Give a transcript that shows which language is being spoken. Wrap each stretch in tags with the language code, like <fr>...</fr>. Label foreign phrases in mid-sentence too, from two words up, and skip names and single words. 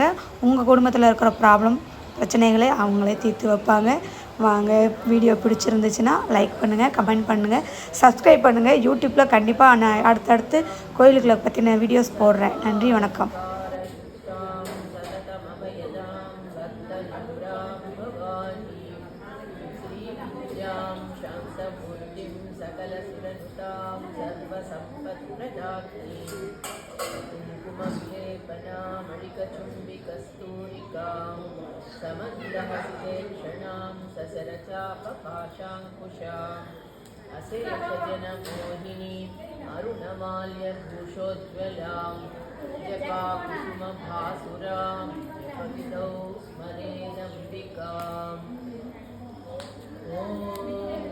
<ta>உங்கள் குடும்பத்தில் இருக்கிற பிரச்சனைகளை அவங்களே தீர்த்து வைப்பாங்க. வாங்க, வீடியோ பிடிச்சிருந்துச்சுன்னா லைக் பண்ணுங்கள், கமெண்ட் பண்ணுங்கள், சப்ஸ்கிரைப் பண்ணுங்கள். யூடியூப்பில் கண்டிப்பாக நான் அடுத்தடுத்து கோயிலுக்களை பற்றின வீடியோஸ் போடுறேன். நன்றி, வணக்கம்.</ta> <sa>चन्द्रां भवानीं श्रीविद्यां शान्तमूर्तिं सकलसुरनुतां सर्वसम्पत्प्रदात्रीं कुङ्कुमं लेपनामणिकचुम्बिकस्तूरिकां समन्दहस्तेक्षणां ससरचापपाशाङ्कुशाम् अशेषजनमोहिनी अरुणमाल्यभूषोज्ज्वलां जपाकुसुमभासुरां कवितौ स्मरेदम्बिकाम् ॐ</sa>